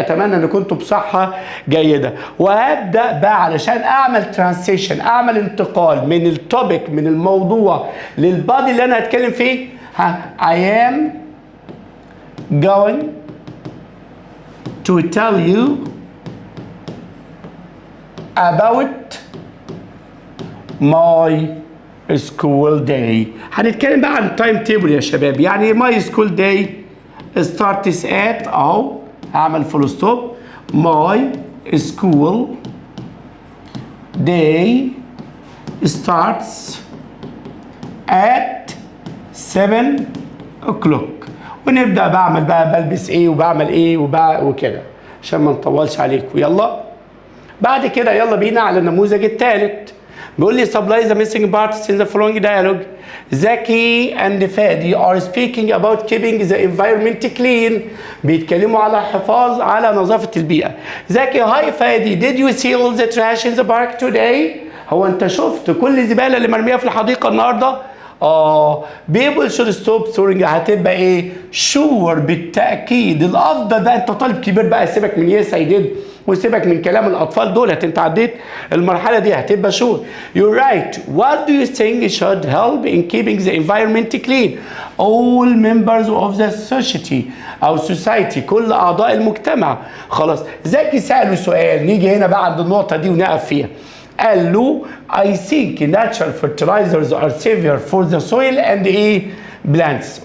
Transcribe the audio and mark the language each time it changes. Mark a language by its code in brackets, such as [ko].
[ar] اتمنى ان كنتوا بصحه جيده. وهبدا بقى علشان اعمل ترانسيشن، اعمل انتقال من التوبيك من الموضوع للبادي اللي انا هتكلم فيه. [en] I am going to tell you about my school day. [ar] هنتكلم بقى عن التايم تيبل يا شباب. يعني [en] my school day starts at [ar] اهو هعمل فول ستوب. [en] my school day starts at 7 o'clock. [ar] ونبدا بعمل بقى بلبس ايه وبعمل ايه وكده عشان ما نطولش عليكم. يلا بعد كده يلا بينا على النموذج الثالث. بيقول لي [en] supply the missing parts in the following dialogue. Zaki and Fadi are speaking about keeping the environment clean. [ar] بيتكلموا على الحفاظ على نظافة البيئة. [en] Zaki hi Fadi did you see all the trash in the park today؟ [ar] هو انت شفت كل الزبالة اللي مرمية في الحديقة النهاردة؟ [en] people should stop throwing. [ar] هتبقى ايه؟ sure بالتأكيد. الأفضل بقى انت طالب كبير بقى سيبك من [en] yes I did [ar] وسيبك من كلام الأطفال دولت، انت عديت المرحلة دي هتبقى sure. [en] You're right. What do you think should help in keeping the environment clean؟ all members of the society أو society [ar] كل أعضاء المجتمع. خلاص زكي سأله سؤال، نيجي هنا بقى عند النقطة دي ونقف فيها. قال له [en] I think natural fertilizers are safer for the soil and plants.